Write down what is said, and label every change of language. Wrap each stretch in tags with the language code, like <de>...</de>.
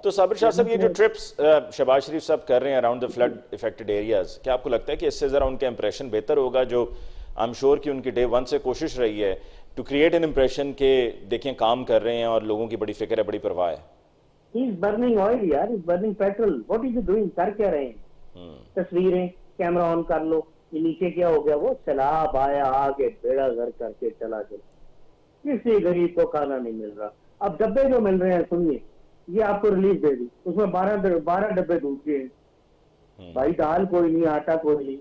<ur>تو صابر شاہ صاحب یہ جو ٹرپس شہباز شریف صاحب کر رہے ہیں</ur> <en>around the flood affected areas,</en> <ur>کیا آپ کو لگتا ہے کہ اس سے ذرا ان کا امپریشن بہتر ہوگا, جو</ur> <en>I am sure</en> <ur>کہ ان کی ڈے ون سے کوشش رہی ہے</ur> <en>to create an impression</en> <ur>کہ دیکھیں کام کر رہے ہیں اور لوگوں کی بڑی فکر ہے, بڑی پرواہ ہے.</ur> <en>He is burning oil یار, he is burning petrol. What is he doing?</en> <ur>کر کیا رہے ہیں؟ تصویریں کیمرہ آن کر لو, یہ نیچے کیا ہو گیا, وہ سیلاب آیا آگے بیڑا گھر کر کے چلا گیا, کسی غریب کو کھانا نہیں مل رہا. اب ڈبے جو مل رہے ہیں سنیے, یہ آپ کو ریلیز دے دی, اس میں 12 ڈبے دودھ کے ہیں بھائی, دال کوئی نہیں, آٹا کوئی نہیں.</ur>